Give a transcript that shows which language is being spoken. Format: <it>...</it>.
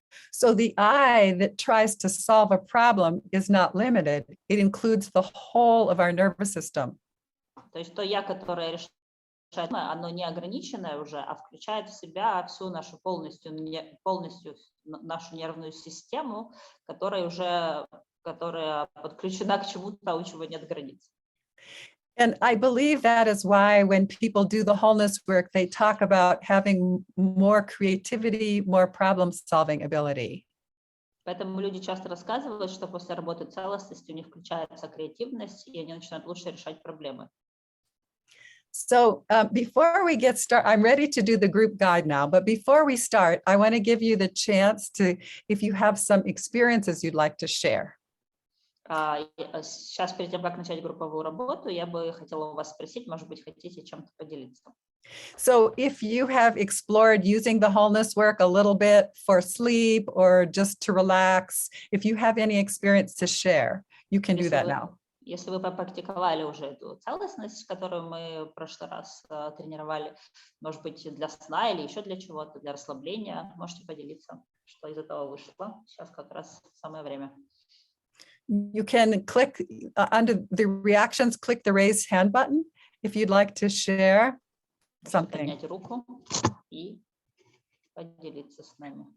<en>So the I that tries to solve a problem is not limited. It includes the whole of our nervous system.</en> <ru>То есть то «я», которое решает, оно не ограниченное уже, а включает в себя всю нашу полностью нашу нервную систему, которая подключена к чему-то, у чего нет границ.</ru> <en>And I believe that is why when people do the wholeness work, they talk about having more creativity, more problem-solving ability.</en> <ru>Поэтому люди часто рассказывают, что после работы целостности у них включается креативность, и они начинают лучше решать проблемы.</ru> <en>So before we get started, I'm ready to do the group guide now, but before we start, I want to give you the chance to, if you have some experiences you'd like to share.</en> <ru>Сейчас, перед тем, как начать групповую работу, я бы хотела у вас спросить, может быть, хотите чем-то поделиться?</ru> <en>So if you have explored using the wholeness work a little bit for sleep or just to relax, if you have any experience to share, you can do that now.</en> <ru>Если вы попрактиковали уже эту целостность, которую мы в прошлый раз тренировали, может быть, для сна или еще для чего-то, для расслабления, можете поделиться, что из этого вышло. Сейчас как раз самое время.</ru> <en>You can click under the reactions, click the raise hand button if you'd like to share something.</en> <ru>Поднять руку и поделиться с нами.</ru>